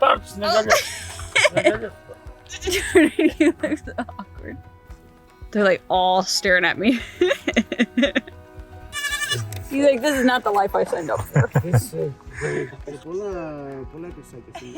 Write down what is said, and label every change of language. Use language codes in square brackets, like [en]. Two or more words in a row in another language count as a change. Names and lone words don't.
[el] Πάρ' το στην αγκαλιά σου. [en] You look so awkward. They're like all staring at me. He's like, this is not the life I signed up for. [el] Πολλά επεισάκια.